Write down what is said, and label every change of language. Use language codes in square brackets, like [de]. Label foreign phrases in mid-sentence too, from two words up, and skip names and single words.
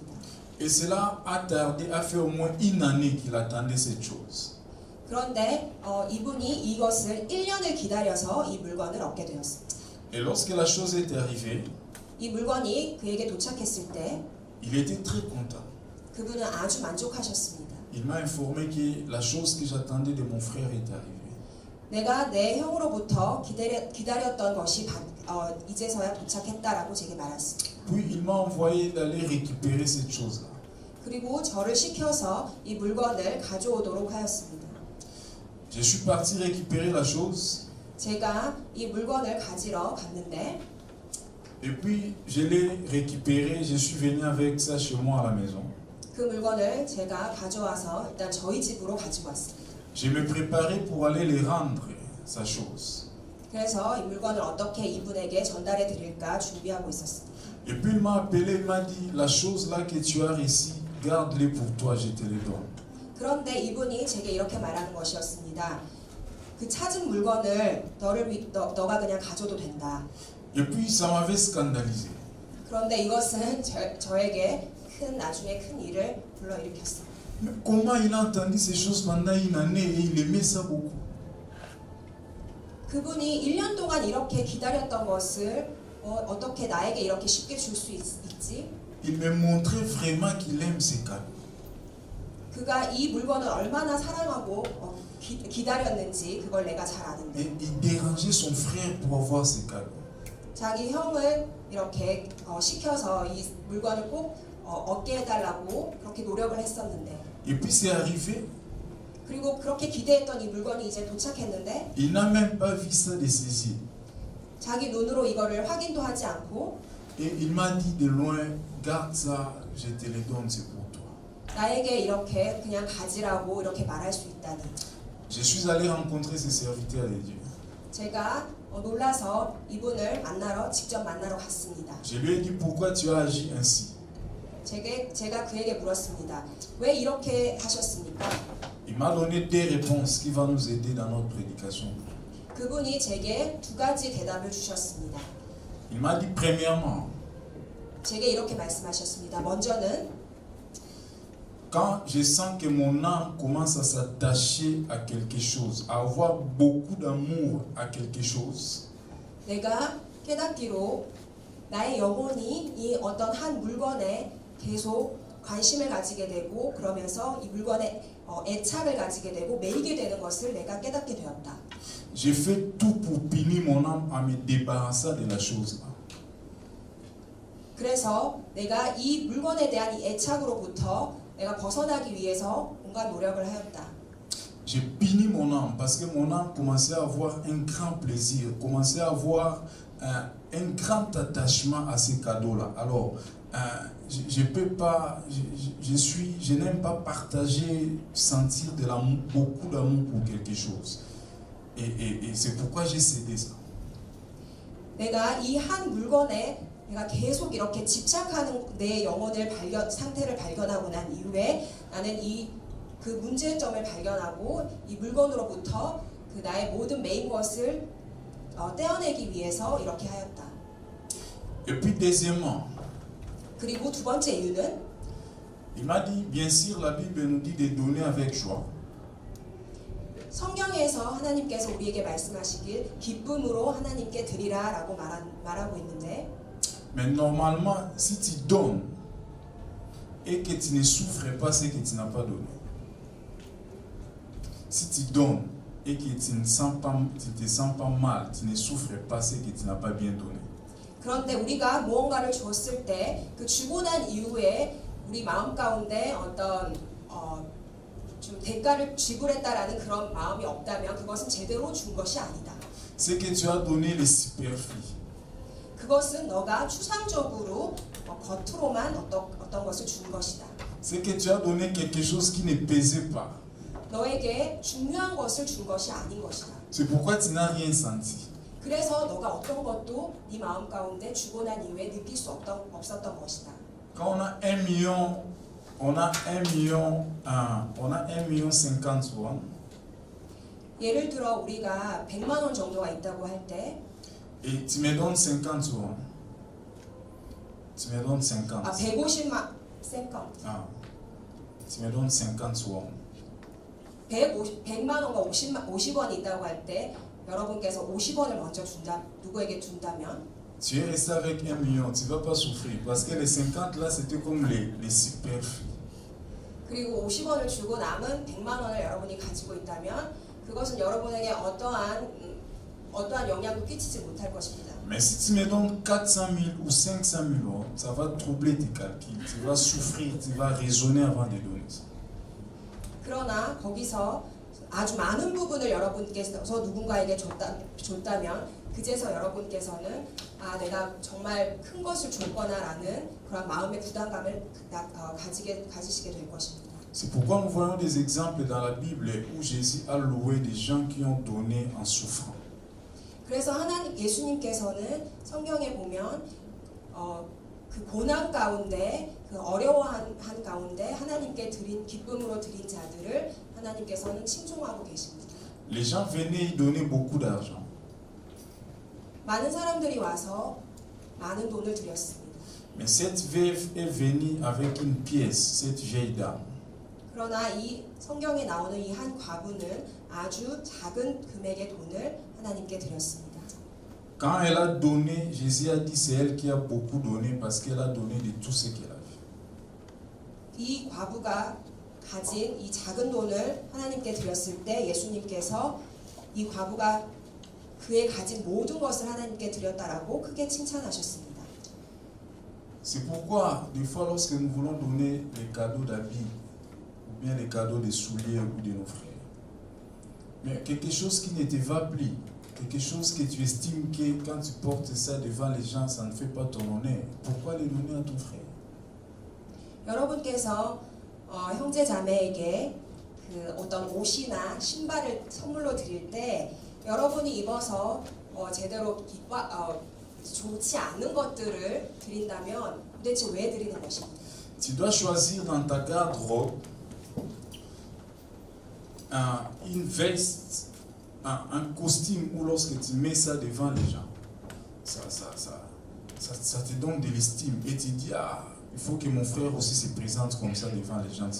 [fr] Et cela a tardé, a fait au moins une année qu'il attendait cette chose. [ko] 그런데 이분이 이것을 1년을 기다려서 이 물건을 얻게 되었습니다. [fr] Et lorsque la chose est arrivée, [ko] 이 물건이 그에게 도착했을 때 [fr] il était très content. [ko] 그분은 아주 만족하셨습니다. [fr] Il m'a informé que la chose que j'attendais de mon frère est arrivée. [ko] 내가 내 형으로부터 기다렸던 것이 이제서야 도착했다라고 제게 말했습니다. [fr] Puis il m'a envoyé d'aller récupérer cette chose-là. [ko] 그리고 저를 시켜서 이 물건을 가져오도록 하였습니다. [fr] Je suis parti récupérer la chose. [ko] 제가 이 물건을 가지러 갔는데 [fr] Et puis je l'ai récupéré, je suis venu avec ça chez moi à la maison. [ko] 그 물건을 제가 가져와서 일단 저희 집으로 가지고 왔습니다. [fr] Je me préparais pour aller lui rendre sa chose. [ko] 그래서 이 물건을 어떻게 이분에게 전달해 드릴까 준비하고 있었습니다. [fr] Et puis il m'a appelé, il m'a dit, la chose là que tu as ici, garde-les pour toi, je te les donne. [ko] 그런데 이분이 제게 이렇게 말하는 것이었습니다. 그 찾은 물건을 너가 그냥 가져도 된다. [fr] Et puis ça m'avait scandalisé. [ko] 그런데 이것은 저에게 나중에 큰 일을 불러일으켰습니다. [fr] Mais comment il a entendu ces choses pendant une année et il aimait ça beaucoup? [ko] 그분이 1년 동안 이렇게 기다렸던 것을 어떻게 나에게 이렇게 쉽게 줄 수 있지? [fr] Il me montrait vraiment qu'il aime ces cadeaux. [ko] 그가 이 물건을 얼마나 사랑하고 기다렸는지 그걸 내가 잘 [fr] Et [ko] 아는데 [fr] il dérangeait son frère pour avoir ces cadeaux. [ko] 자기 형을 이렇게 시켜서 이 물건을 꼭 얻게 해달라고 그렇게 노력을 했었는데 [fr] Et puis c'est arrivé, [ko] 그리고 그렇게 기대했던 이 물건이 이제 도착했는데 [fr] il n'a même pas vu ça de ses yeux. [ko] 자기 눈으로 이거를 확인도 하지 않고 [fr] Et il m'a dit de loin, garde ça, je te le donne, c'est pour toi. [ko] 나에게 이렇게 그냥 가지라고 이렇게 말할 수 있다니. [fr] Je suis allé rencontrer ces serviteurs de Dieu. [ko] 제가 놀라서 이분을 직접 만나러 갔습니다. [fr] Je lui ai dit, pourquoi tu as agi ainsi? [ko] 제가 그에게 물었습니다. 왜 이렇게 하셨습니까? [fr] Il m'a donné des réponses qui vont nous aider dans notre prédication. [ko] 그분이 제게 두 가지 대답을 주셨습니다. [fr] Il m'a dit, premièrement, [ko] 제게 이렇게 말씀하셨습니다. 먼저는 [fr] quand je sens que mon âme commence à s'attacher à quelque chose, à avoir beaucoup d'amour à quelque chose, [ko] 내가 깨닫기로 나의 영혼이 이 어떤 한 물건에 계속 관심을 가지게 되고 그러면서 이 물건에 애착을 가지게 되고 매이게 되는 것을 내가 깨닫게 되었다. [fr] j'ai fait tout pour punir mon âme à me débarrasser de la chose-là. [ko] 그래서 내가 이 물건에 대한 이 애착으로부터 내가 벗어나기 위해서 온갖 노력을 하였다. [fr] J'ai puni mon âme parce que mon âme commençait à avoir un grand plaisir, commençait à avoir un grand attachement à ces cadeaux-là. Alors, je peux pas, je n'aime pas partager, sentir de l'amour, beaucoup d'amour pour quelque chose. Et c'est pourquoi j'ai cédé ça. [ko] 내가 이 한 물건에 내가 계속 이렇게 집착하는 내 영혼의 상태를 발견하고 난 이후에 나는 그 문제점을 발견하고 이 물건으로부터 그 나의 모든 메인 것을 떼어내기 위해서 이렇게 하였다. [fr] Et puis deuxièmement, [ko] 그리고 두 번째 이유는 [fr] il m'a dit, bien sûr, la Bible nous dit de donner avec joie. [ko] 성경에서 하나님께서 우리에게 말씀하시길 기쁨으로 하나님께 드리라라고 말하고 있는데 [fr] Mais normalement, si tu donnes et que tu ne souffres pas ce que tu n'as pas donné, si tu donnes et que tu ne te sens pas mal, tu ne souffres pas ce que tu n'as pas bien donné. [ko] 그런데 우리가 무언가를 줬을 때 그 주고 난 이후에 우리 마음 가운데 어떤 좀 대가를 지불했다라는 그런 마음이 없다면 그것은 제대로 준 것이 아니다. [fr] Ce que tu as donné, les superflus. [ko] 그것은 너가 추상적으로 겉으로만 어떤 것을 준 것이다. [fr] C'est que tu as donné quelque chose qui ne pesait pas. [ko] 너에게 중요한 것을 준 것이 아닌 것이다. [fr] C'est pourquoi tu n'as rien senti. [ko] 그래서 너가 어떤 것도 네 마음 가운데 주고 난 이후에 느낄 수 없었던 것이다. [fr] Quand on a 1 million, on a 1 million 50 won. [ko] 예를 들어 우리가 100만 원 정도가 있다고 할 때 [fr] Et tu me donnes 50 won. Tu me donnes 50. [ko] 150만 센컨. [fr] Tu me donnes 50 won. [ko] 100만 원과 50원이 있다고 할 때 여러분께서 50원을 먼저 누구에게 준다면 [fr] Tu es resté avec 1 million, tu ne vas pas souffrir parce que les 50 là c'était comme les superflus. [ko] 그리고 50원을 주고 남은 100만 원을 여러분이 가지고 있다면 그것은 여러분에게 어떠한 영향도 끼치지 못할 것입니다. [fr] Mais si tu me donnes 400 000 ou 500 000 euros, ça va troubler tes calculs, tu vas souffrir, tu vas raisonner avant de donner ça. [ko] 그러나 거기서 아주 많은 부분을 여러분께서 누군가에게 줬다면 그제서 여러분께서는 내가 정말 큰 것을 줬거나라는 그런 마음의 부담감을 가지시게 될 것입니다. [fr] C'est pourquoi nous voyons des exemples dans la Bible où Jésus a loué des gens qui ont donné en souffrant. [ko] 그래서 예수님께서는 성경에 보면 그 고난 가운데 그 어려워한 가운데 하나님께 기쁨으로 드린 자들을 하나님께서는 칭송하고 계십니다. [fr] Les gens venaient y donner beaucoup d'argent. [ko] 많은 사람들이 와서 많은 돈을 드렸습니다. [fr] Mais cette veuve est venue avec une pièce, cette vieille dame. [ko] 그러나 이 성경에 나오는 이 한 과부는 아주 작은 금액의 돈을 하나님께 드렸습니다. [fr] Quand elle a donné, Jésus a dit c'est elle qui a beaucoup donné parce qu'elle a donné de tout ce qu'elle avait. [ko] 이 과부가 가진 이 작은 돈을 하나님께 드렸을 때 예수님께서 이 과부가 그의 가진 모든 것을 하나님께 드렸다라고 크게 칭찬하셨습니다. [fr] C'est pourquoi, des fois, lorsque nous voulons donner les cadeaux d'habits, ou bien les cadeaux des souliers ou de nos frères, mais quelque chose qui ne te va plus, quelque chose que tu estimes que quand tu portes ça devant les gens, ça ne fait pas ton honneur, pourquoi les donner à ton frère? [ko] 여러분께서 형제 자매에게 그 어떤 옷이나 신발을 선물로 드릴 때 여러분이 입어서 제대로 좋지 않은 것들을 드린다면 도대체 왜 드리는 것입니까? [fr] Tu dois choisir dans ta garde-robe une veste, un costume où lorsque tu mets ça devant les gens, ça te donne de l'estime et tu dis il faut que mon frère aussi se présente comme ça devant les gens.